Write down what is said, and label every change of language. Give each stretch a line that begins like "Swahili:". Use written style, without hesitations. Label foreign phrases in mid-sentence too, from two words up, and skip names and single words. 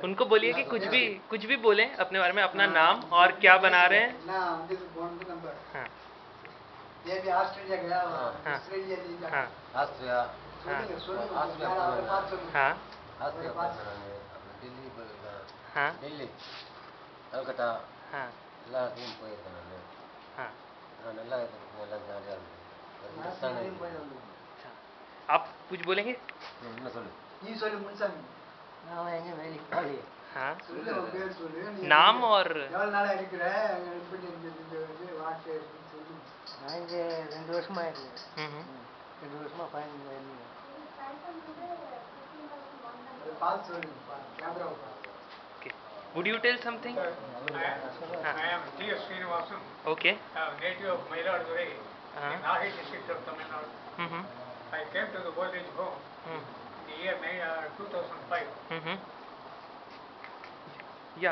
Hindi: उनको बोलिए कि कुछ भी बोलें अपने बारे में, अपना नाम और क्या बना रहे हैं। हाँ ये भी ऑस्ट्रेलिया गया हुआ। हाँ ऑस्ट्रेलिया हाँ आस्ट्रिया हाँ आस्ट्रिया हाँ आस्ट्रिया दिल्ली हाँ दिल्ली कलकत्ता हाँ
Tamil: எல்லா இடத்துலையும் போயிருக்கேன் நான்.
Hindi: हाँ
Tamil: நல்லா இருக்கும், எல்லாம் ஜாலியாக இருந்தது.
Hindi: अच्छा, आप कुछ बोलेंगे?
Tamil: என்ன சொல்லு நீ சொல்லு முன்சாமி। நான் எங்கே வேலைக்கு
Hindi: हाँ
Tamil: சொல்லு உன் பேர் சொல்லு।
Hindi: नाम और
Tamil: எவ்வளவு நாளா இருக்கிற, எப்படி இருந்தது இந்த வாழ்க்கை சொல்லு। நான் இங்கே 2 வருஷமா இருக்கேன். हम्म 2 வருஷமா பயணம் இருந்தேன். பால் சொல்லு, கேமரா
English: okay. Would you tell something? I am T.S. Srinivasan, Okay. native of Mayiladuthurai, in Nagai district of Tamil Nadu. Mm-hmm. I came to the old age home in the year 2005. Mm-hmm. Yeah.